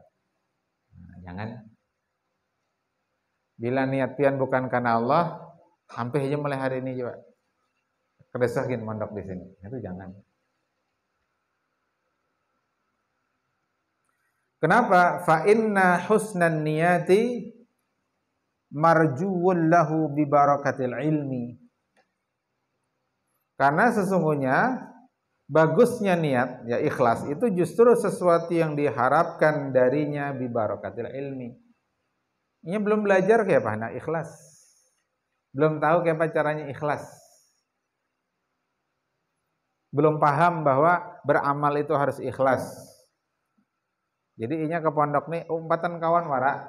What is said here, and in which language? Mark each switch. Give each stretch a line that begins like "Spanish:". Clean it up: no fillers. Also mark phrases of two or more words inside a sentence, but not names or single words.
Indonesian: Nah, jangan.
Banjar: Bila niat pian bukan karena Allah, ampe aja mulai hari ini juga. Kedesahin pondok di sini.
Indonesian: Itu jangan. Kenapa?
Arabic: فإن حسن النية مرجو له ببركة العلم.
Indonesian: Karena sesungguhnya bagusnya niat, ya ikhlas, itu justru sesuatu yang diharapkan darinya
Arabic: ببركة العلم.
Indonesian: Ini belum belajar kayak apa? Nah, ikhlas. Belum tahu kayak apa caranya ikhlas. Belum paham bahwa beramal itu harus ikhlas.
Banjar: Jadi inya ke pondok nih, umpatan kawan wara.